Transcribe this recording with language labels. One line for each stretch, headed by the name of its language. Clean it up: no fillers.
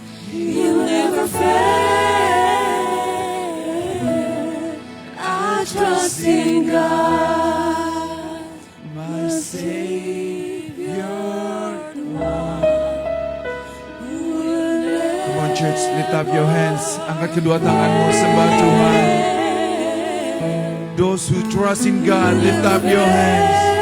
English: He will never fail. I trust in God, my Savior, the one who will never Come on, church, lift up your hands.
Indonesian: Angkat kedua tanganmu, sembah Tuhan.
English: Those who trust in God, lift up your hands.